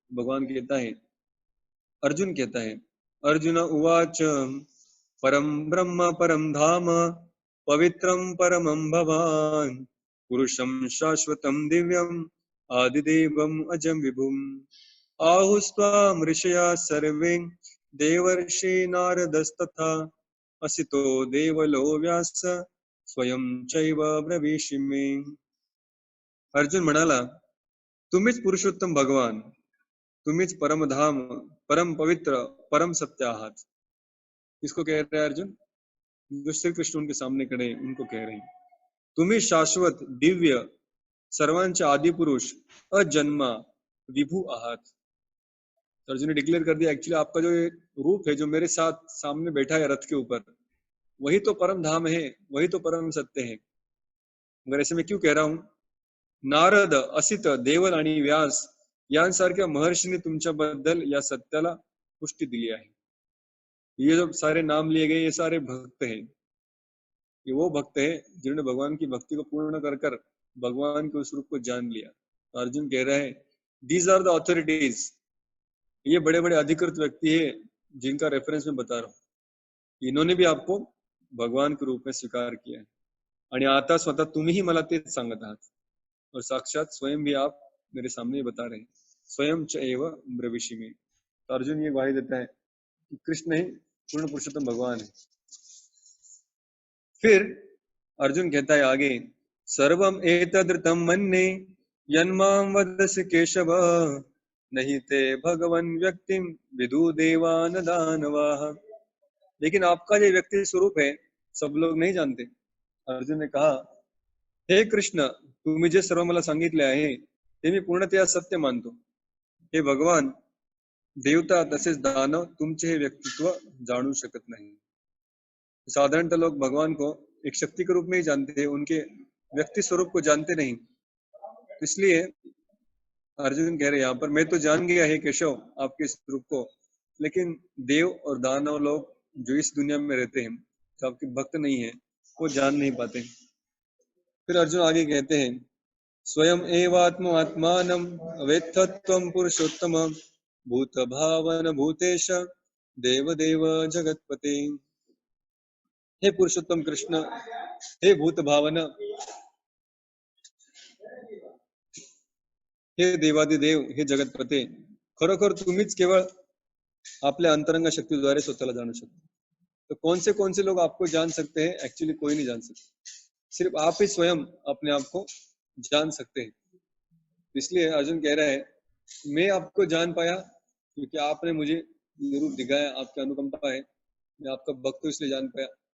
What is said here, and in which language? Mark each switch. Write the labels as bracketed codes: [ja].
[hi] भगवान कहता है, अर्जुन कहता है, [sa] अर्जुन उवाच परम ब्रह्म परम धाम पवित्रम परमं भवान पुरुषं शाश्वतं दिव्यम आदिदेवम अजम विभुम आहुस्त्वाम ऋषया सर्वे देवर्षि नारदस्तथा असितो देवलो व्यास स्वयं चैव ब्रवीषि मे। [mr] अर्जुन म्हणाला, तुम्हीच पुरुषोत्तम भगवान, तुम्हीच परमधाम, परम पवित्र, परम सत्य आहात। [hi] किसको कह रहे हैं अर्जुन? जो श्री कृष्ण उनके सामने खड़े उनको कह रहे हैं। [mr] तुम्ही शाश्वत दिव्य सर्वांचे आदि पुरुष अजन्मा विभू आहात। [hi] अर्जुन ने डिक्लेयर कर दिया, एक्चुअली आपका जो रूप है, जो मेरे साथ सामने बैठा है रथ के ऊपर, वही तो परम धाम है, वही तो परम सत्य है। मगर ऐसे मैं क्यों कह रहा हूं? [mr] नारद, असित, देवल आणि व्यास यांसारख्या महर्षीने तुमच्याबद्दल या सत्याला पुष्टि दिली आहे। [hi] ये जो सारे नाम लिए गए, ये सारे भक्त हैं, ये वो भक्त हैं जिन्होंने भगवान की भक्ति को पूर्ण कर कर भगवान के उस रूप को जान लिया। तो अर्जुन कह रहे हैं, दीज आर द ऑथोरिटीज, ये बड़े बड़े अधिकृत व्यक्ति है जिनका रेफरेंस मैं बता रहा हूँ, इन्होंने भी आपको भगवान के रूप में स्वीकार किया है [mr] आणि आता स्वतः तुम्हीही मला तेच सांगत आहात [hi] और साक्षात स्वयं भी आप मेरे सामने ही बता रहे हैं [sa] स्वयं च एव ब्रविषि में। [hi] तो अर्जुन ये ग्वाही देता है कि कृष्ण ही पूर्ण पुरुषोत्तम भगवान है। फिर अर्जुन कहता है आगे, [sa] सर्वम एतदृतं मन्ये यन्मां वदसि केशव नहीं ते भगवन व्यक्तिम विदु देवान दानवाः। [hi] लेकिन आपका जो व्यक्ति स्वरूप है सब लोग नहीं जानते। अर्जुन ने कहा, [mr] हे कृष्ण, तुम्ही जे सर्व मला सांगितले आहे ते मी पूर्णतया सत्य मानतो। हे भगवान, देवता तसेच दानव तुमचे हे व्यक्तित्व जाणू शकत नाही। [hi] साधारणतः लोग भगवान को एक शक्ति के रूप में ही जानते हैं, उनके व्यक्ति स्वरूप को जानते नहीं। इसलिए अर्जुन कह रहे यहाँ पर, मैं तो जान गया है केशव आपके स्वरूप को, लेकिन देव और दानव लोग जो इस दुनिया में रहते हैं, जो आपके भक्त नहीं है, वो जान नहीं पाते। फिर अर्जुन आगे कहते हैं, [sa] स्वयं एवात्म आत्मानम वेत्थत्वं पुरुषोत्तम भूत भावन भूतेश देव देव जगतपते। [mr] हे पुरुषोत्तम कृष्ण, हे भूत भावन, हे देवादिदेव, हे जगतपते, खरोखर तुम्हीच केवळ आपल्या अंतरंग शक्तीद्वारे स्वतःला जाणू शकता। [hi] तो कौन से लोग आपको जान सकते हैं? एक्चुअली कोई नहीं जान सकता, सिर्फ आप ही स्वयं अपने आप को जान सकते हैं। इसलिए अर्जुन कह रहा है, मैं आपको जान पाया क्योंकि आपने मुझे ये रूप दिखाया, आपकी अनुकंपा है, मैं आपका भक्त इसलिए जान पाया।